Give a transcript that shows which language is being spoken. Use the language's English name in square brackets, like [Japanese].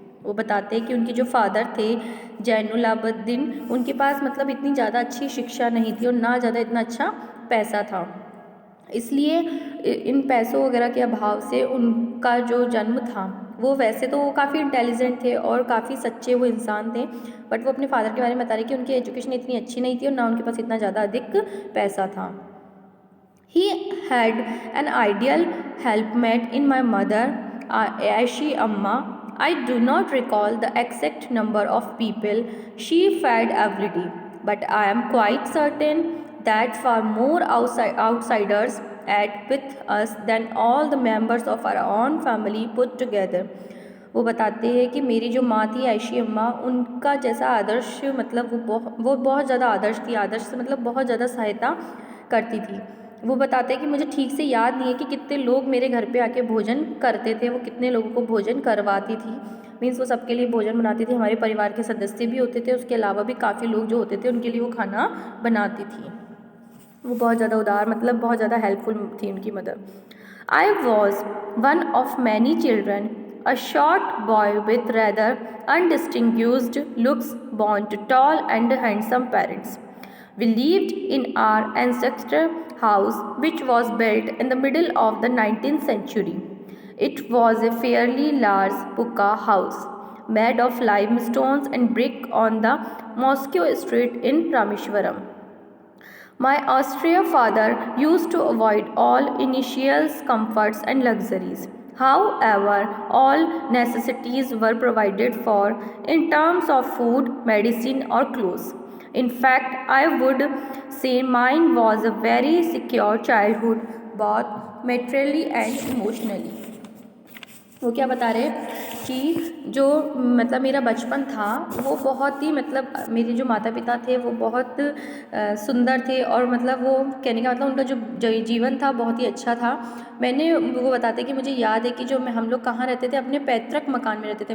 [Hindi] वो बताते हैं कि उनके जो फादर थे जैनुलाब्दीन, उनके पास मतलब इतनी ज़्यादा अच्छी शिक्षा नहीं थी और ना ज़्यादा इतना अच्छा पैसा था, इसलिए इन पैसों वगैरह के अभाव से उनका जो जन्म था, वो वैसे तो वो काफ़ी इंटेलिजेंट थे और काफ़ी सच्चे वो इंसान थे, बट वो अपने फादर के बारे में बता रहे कि उनकी एजुकेशन इतनी अच्छी नहीं थी और ना उनके पास इतना ज़्यादा अधिक पैसा था। [English] He had an ideal helpmate in my mother, Aishi Amma। I do not recall the exact number of people she fed every day, but I am quite certain that far more outsiders ate with us than all the members of our own family put together। [Hindi] वो बताते हैं कि मेरी जो माँ थी ऐशी अम्मा, उनका जैसा आदर्श मतलब वो बहुत ज़्यादा आदर्श थी, आदर्श से मतलब बहुत ज़्यादा सहायता करती थी। वो बताते हैं कि मुझे ठीक से याद नहीं है कि कितने लोग मेरे घर पे आके भोजन करते थे, वो कितने लोगों को भोजन करवाती थी। मीन्स वो सबके लिए भोजन बनाती थी, हमारे परिवार के सदस्य भी होते थे, उसके अलावा भी काफ़ी लोग जो होते थे उनके लिए वो खाना बनाती थी। वो बहुत ज़्यादा उदार, मतलब बहुत ज़्यादा हेल्पफुल थी उनकी mother. [English] I was one of many children, a short boy with rather undistinguished looks, born to tall and handsome parents। We lived in our ancestral house, which was built in the middle of the 19th century। It was a fairly large pucca house made of limestones and brick on the Moscow Street in Rameshwaram। My austere father used to avoid all initial comforts and luxuries। However, all necessities were provided for in terms of food, medicine or clothes। In fact, I would say mine was a very secure childhood, both materially and emotionally। [Hindi] वो क्या बता रहे कि जो मतलब मेरा बचपन था वो बहुत ही, मतलब मेरे जो माता पिता थे वो बहुत सुंदर थे, और मतलब वो कहने का मतलब उनका जो जीवन था बहुत ही अच्छा था। वो बताते कि मुझे याद है कि जो हम लोग कहाँ रहते थे, अपने पैतृक मकान में रहते थे।